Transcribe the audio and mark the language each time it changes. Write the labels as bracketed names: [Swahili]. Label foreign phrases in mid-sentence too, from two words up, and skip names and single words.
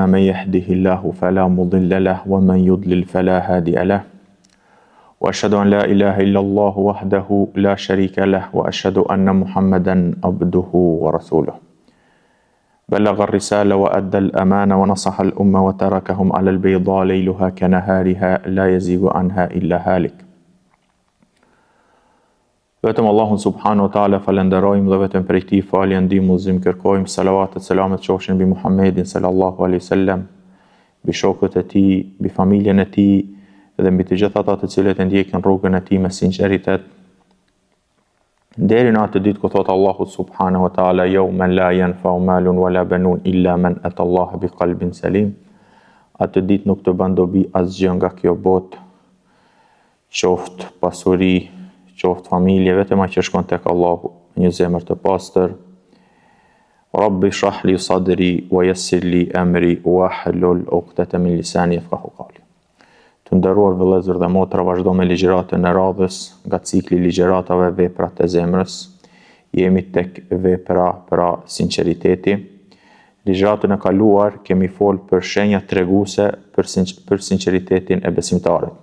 [Arabic] من يهده الله فلا مضل له ومن يضلل فلا هادي له وأشهد أن لا إله إلا الله وحده لا شريك له وأشهد أن محمدا عبده ورسوله بلغ الرسالة وأدى الأمانة ونصح الأمة وتركهم على البيضاء ليلها كنهارها لا يزيغ عنها إلا هالك. [Albanian] Vetëm Allahun [Arabic] سبحانه وتعالى [Albanian] falenderojmë dhe vetëm prej tij falje ndihmëzim kërkojmë, salavatet selamet qofshin mbi Muhammedin [Arabic] صلى الله عليه وسلم, [Albanian] mbi shokët e tij, mbi familjen e tij dhe mbi të gjithë ata të cilët e ndjekin rrugën e tij me sinqeritet. Deri në atë ditë ku thot Allahu [Arabic] سبحانه وتعالى يوم لا ينفع مال ولا بنون إلا من أتى الله بقلب سليم. [Albanian] Atë ditë nuk të bën dobi asgjë nga kjo botë, qoftë pasuri, qoftë familje, vetëm ai që shkon tek Allahu me një zemër të pastër. [Arabic] رب اشرح لي صدري ويسر لي أمري واحلل عقدة من لساني يفقهوا قولي. [Albanian] Të nderuar vëllezër dhe motra, vazhdo me ligjëratën e radhës nga cikli ligjëratave veprat e zemrës. Jemi tek vepra pra sinqeriteti. Ligjëratën e kaluar kemi folur për shenjat treguese për sinqeritetin e besimtarit.